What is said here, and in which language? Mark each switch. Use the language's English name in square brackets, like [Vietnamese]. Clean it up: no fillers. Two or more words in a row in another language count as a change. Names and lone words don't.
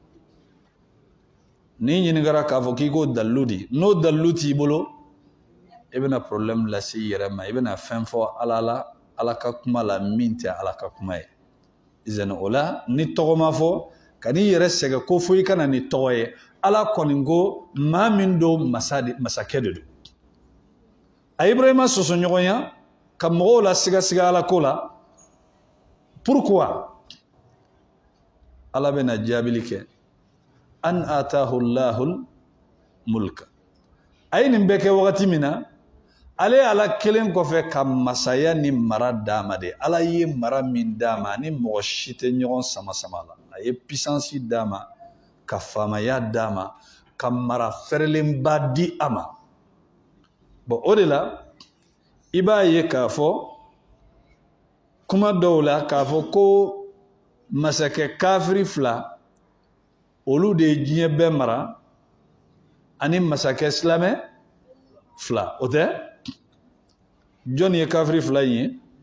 [Bambara] ni ɲininkara k'a fɔ k'i ko dalilu di n'o dalilu t'i bolo i bɛna problème lase i yɛrɛ ma i bɛna fɛn fɔ ala la ala ka kuma la min tɛ ala ka kuma ye izan o la ni tɔgɔ ma fɔ ka n'i yɛrɛ sɛgɛn ko fo i kana ni tɔgɔ ye ala kɔni ko maa min don masakɛ de don a ibrahima sɔsɔɲɔgɔnya ka mɔgɔw la sigasiga ala ko la pourquoi ala bɛna jaabili kɛ [Arabic] أن آتاه الله الملك [Bambara] a ye nin bɛɛ kɛ wagati min na ale ala kelen kɔfɛ ka masaya ni mara d'a ma de ala ye mara min d'a ma ni mɔgɔ si tɛ ɲɔgɔn sama sama la a ye puissance d'a ma ka faamaya d'a ma ka mara fɛrɛlenba di a ma bon o de la i b'a ye k'a fɔ kuma dɔw la k'a fɔ ko masakɛ kafiri fila olu de ye diɲɛ bɛɛ mara ani masakɛ silamɛ fila o tɛ jɔn ye kafiri fila in